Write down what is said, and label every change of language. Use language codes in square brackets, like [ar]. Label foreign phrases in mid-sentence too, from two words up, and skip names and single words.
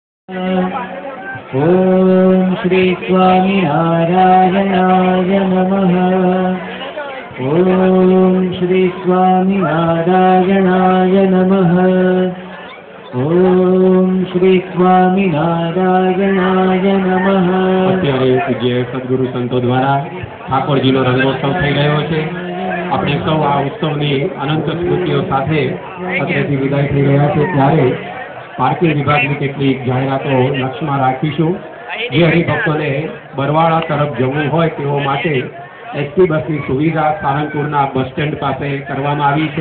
[sa] ओम श्री स्वामिनारायणाय नमः। ओम श्री स्वामिनारायणाय नमः। ओम श्री स्वामिनारायणाय नमः। [gu] અત્યારે પૂજ્ય સદગુરુ સંતો દ્વારા ઠાકોરજીનો રંગોત્સવ થઈ રહ્યો છે। આપણે સૌ આ ઉત્સવની અનંત સ્મૃતિઓ સાથે અત્રેથી વિદાય થઈ રહ્યા છે, ત્યારે પાર્કિંગ વિભાગની કેટલીક જાહેરાતો લક્ષ્યમાં રાખીશું। જે હરિભક્તોને બરવાળા તરફ જવું હોય તેઓ માટે એસટી બસની સુવિધા સારંગપુરના બસ સ્ટેન્ડ પાસે કરવામાં આવી છે।